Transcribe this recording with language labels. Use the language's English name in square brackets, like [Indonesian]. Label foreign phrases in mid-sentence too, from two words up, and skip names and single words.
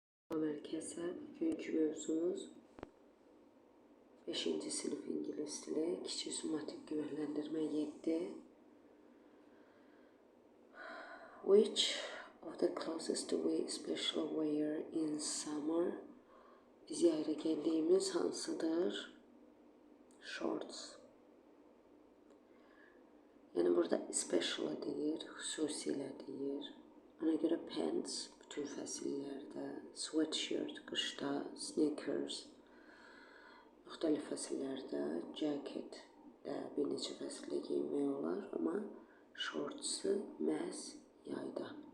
[Azerbaijani] Merkezə bugünkü mövzumuz 5-ci sinif ingilis dili, kiçik summativ qiymətləndirmə 7. [English] Which of the clothes do we especially wear in summer? [Azerbaijani] Biz yayda gəldiyimiz hansıdır? [English] Shorts. [Azerbaijani] Yəni burada especially deyir, xüsusilə deyir. Ona görə pants bütün fəsillərdə, sweatshirt qışda, sneakers müxtəlif fəsillərdə, jacket də bir neçə fəsildə geyinmək olar, amma shortsu məhz yayda.